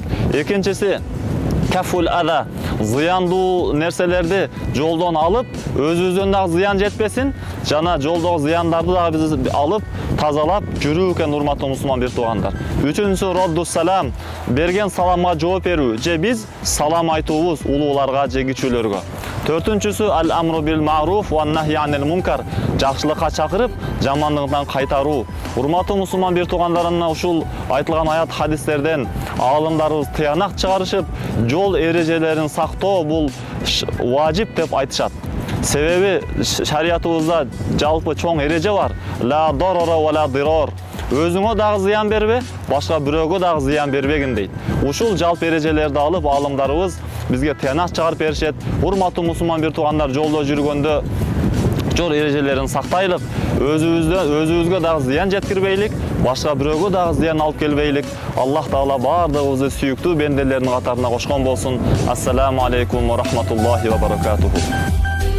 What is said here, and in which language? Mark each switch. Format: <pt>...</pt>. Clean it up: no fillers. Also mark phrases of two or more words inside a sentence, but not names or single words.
<ky>Экинчиси</ky> <ar>كف الأذى,</ar> <ky>зыяндуу нерселерди жолдон алып, өзүбүздөн дагы зыян жетпесин, жана жолдогу зыяндарды дагы биз алып, тазалап жүрүү экен, урматтуу мусулман биртугандар. Үчүнчүсү</ky> <ar>رد السلام,</ar> <ky>берген саламга жооп берүү, же биз салам айтуубуз улууларга, же кичүүлөргө.</ky> <ar>Төртүнчүсү الأمر بالمعروف والنهي عن المنكر,</ar> <ky>жакшылыкка чакырып, жамандыктан кайтаруу. Урматтуу мусулман биртугандарына ушул айтылган аят хадистерден аалымдарыбыз тыянак чыгарышып, жол эрежелерин сактоо бул важип деп айтышат. Себеби шариятыбызда жалпы чоң эреже бар:</ky> <ar>لا ضرر ولا ضرار.</ar> <ky>Өзүңө дагы зыян бербе, башка бирөөгө дагы зыян бербегин дейт. Ушул жалпы эрежелерди алып, аалымдарыбыз бизге тыянак чыгарып беришет. Урматтуу мусулман биртугандар, жолдо жүргөндө жол эрежелерин сактайлык, өзүбүзгө дагы зыян жеткирбейлик, башка бирөөгө дагы зыян алып келбейлик. Аллах Таала бардыгыбызды сүйүктүү бенделеринин катарына кошкон болсун.</ky> <ar>السلام عليكم ورحمة الله وبركاته.</ar>